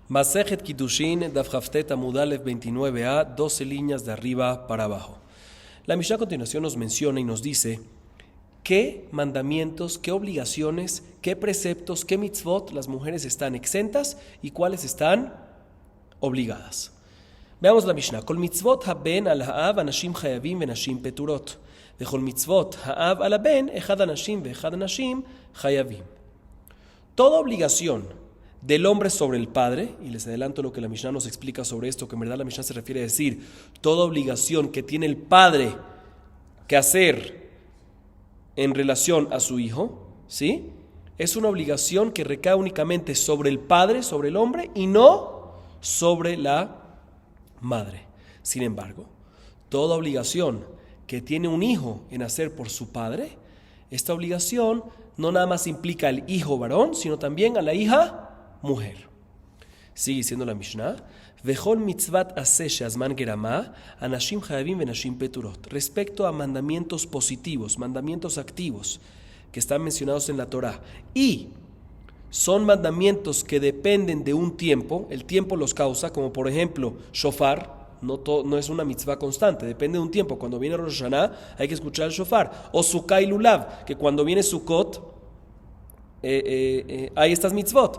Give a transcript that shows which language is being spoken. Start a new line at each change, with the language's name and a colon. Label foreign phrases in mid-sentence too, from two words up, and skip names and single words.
Spanish: Masejet Kiddushin,
Hebrew: דף כט עמוד א
Spanish: 29a, 12 líneas de arriba para abajo. La Mishnah a continuación nos menciona y nos dice qué mandamientos, qué obligaciones, qué preceptos, qué mitzvot las mujeres están exentas y cuáles están obligadas. Veamos la Mishnah.
Hebrew: כל מצות הבן על האב אנשים חייבים ונשים פטורות. וכל מצות האב על הבן אחד אנשים ואחד אנשים חייבים.
Spanish: Toda obligación del hombre sobre el padre, y les adelanto lo que la Mishnah nos explica sobre esto, que en verdad la Mishnah se refiere a decir toda obligación que tiene el padre que hacer en relación a su hijo, ¿sí? Es una obligación que recae únicamente sobre el padre, sobre el hombre, y no sobre la madre. Sin embargo, toda obligación que tiene un hijo en hacer por su padre, esta obligación no nada más implica al hijo varón, sino también a la hija mujer. Sigue diciendo la Mishnah,
Hebrew: וכל מצות עשה שהזמן גרמה אנשים חייבים ונשים פטורות.
Spanish: Respecto a mandamientos positivos, mandamientos activos, que están mencionados en la Torah, y son mandamientos que dependen de un tiempo, el tiempo los causa, como por ejemplo, shofar, no es una mitzvah constante, depende de un tiempo. Cuando viene Rosh Hashanah hay que escuchar el shofar, o Sukkah y Lulav, que cuando viene Sukkot, hay estas mitzvot.